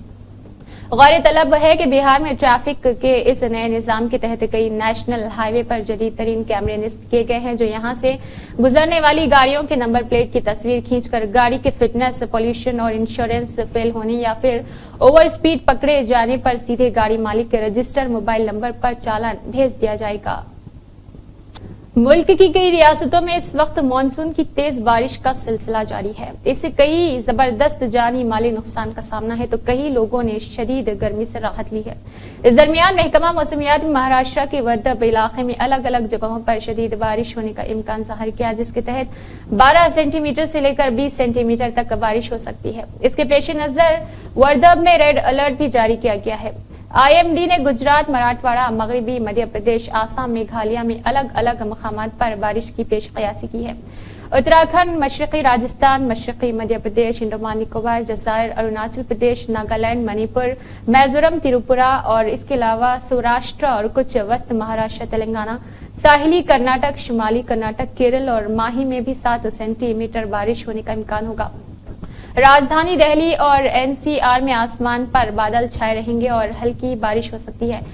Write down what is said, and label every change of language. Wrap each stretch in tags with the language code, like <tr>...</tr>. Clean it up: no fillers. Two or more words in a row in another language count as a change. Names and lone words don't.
<ur>غورطلب ہے کہ بہار میں ٹریفک کے اس نئے نظام کے تحت کئی</ur> <en>national highway</en> <ur>پر جدید ترین کیمرے نصب کیے گئے ہیں جو یہاں سے گزرنے والی گاڑیوں کے</ur> <en>number plate</en> <ur>کی تصویر کھینچ کر گاڑی کے فٹنس، پولیوشن اور انشورنس فیل ہونے یا پھر</ur> <en>over speed</en> <ur>پکڑے جانے پر سیدھے گاڑی مالک کے</ur> <en>register mobile number</en> <ur>پر چالان بھیج دیا جائے گا. ملک کی کئی ریاستوں میں اس وقت مانسون کی تیز بارش کا سلسلہ جاری ہے۔ اس سے کئی زبردست جانی مالی نقصان کا سامنا ہے تو کئی لوگوں نے شدید گرمی سے راحت لی ہے۔ اس درمیان محکمہ موسمیات نے مہاراشٹر کے وردھب علاقے میں الگ الگ جگہوں پر شدید بارش ہونے کا امکان ظاہر کیا، جس کے تحت 12 سینٹی میٹر سے لے کر 20 سینٹی میٹر تک بارش ہو سکتی ہے۔ اس کے پیش نظر وردھب میں ریڈ الرٹ بھی جاری کیا گیا ہے۔ آئی ایم ڈی نے گجرات، مراٹھواڑہ، مغربی مدھیہ پردیش، آسام، میگھالیہ میں الگ الگ مقامات پر بارش کی پیش قیاسی کی ہے۔ اتراکھنڈ، مشرقی راجستھان، مشرقی مدھیہ پردیش، انڈمان نکوبار، جزائر، اروناچل پردیش، ناگالینڈ، منی پور، میزورم، تریپورہ اور اس کے علاوہ سوراشٹر اور کچھ وسط مہاراشٹر، تلنگانہ، ساحلی کرناٹک، شمالی کرناٹک، کیرل اور ماہی میں بھی 7 سینٹی میٹر بارش ہونے کا امکان ہوگا۔ راجدھانی دہلی اور این سی آر میں آسمان پر بادل چھائے رہیں گے اور ہلکی بارش ہو سکتی ہے۔</ur>